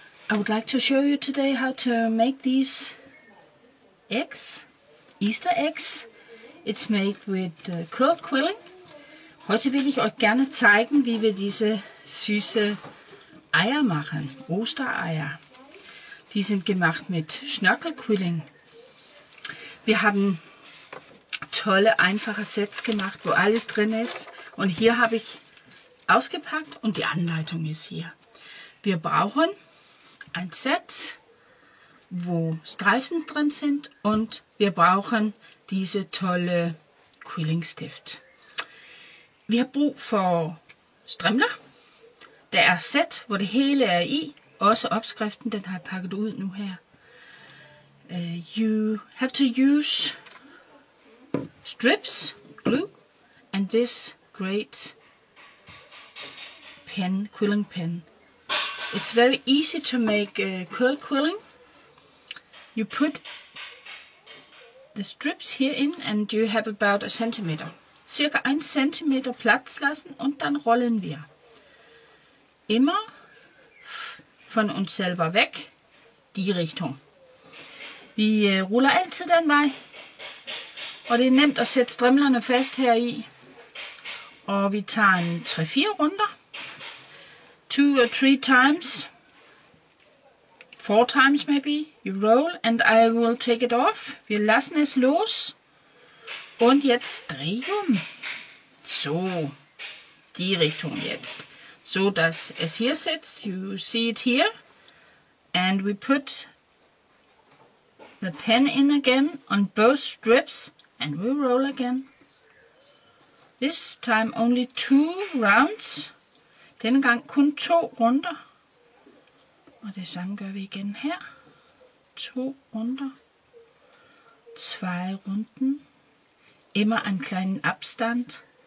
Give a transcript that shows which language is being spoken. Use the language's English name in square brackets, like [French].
[English] I would like to show you today how to make these eggs, Easter eggs. It's made with cold quilling. [German] Heute will ich euch gerne zeigen, wie wir diese süße Eier machen, Ostereier. Die sind gemacht mit Schnörkelquilling. Wir haben tolle, einfache Sets gemacht, wo alles drin ist. Und hier habe ich ausgepackt und die Anleitung ist hier. Wir brauchen ein Set, wo Streifen drin sind, und wir brauchen diese tolle quillingstift. [Danish] Vi har brug for strimler. Der er set, hvor det hele er i. Også opskriften, den har jeg pakket ud nu her. [English] You have to use strips, glue, and this great pen, quilling pen. It's very easy to make curl quilling. You put the strips here in and you have about a centimeter. [German] Circa 1 Zentimeter Platz lassen und dann rollen wir. Immer von uns selber weg, die Richtung. [Danish] Vi ruller altid den vej, og det er nemt at sætte strimlerne fast her i. Og vi tager en 3-4 runder. [English] 2 or 3 times. 4 times maybe. You roll and I will take it off. [German] Wir lassen es los. Und jetzt Drehung. So, die Richtung jetzt. So dass es hier sitzt. [English] You see it here. And we put the pen in again on both strips. And we roll again. This time only 2 rounds. [Danish] Denne gang kun 2 runder. Og det samme gør vi igen her. 2 runder. [German] 2 Runden. Immer einen kleinen Abstand.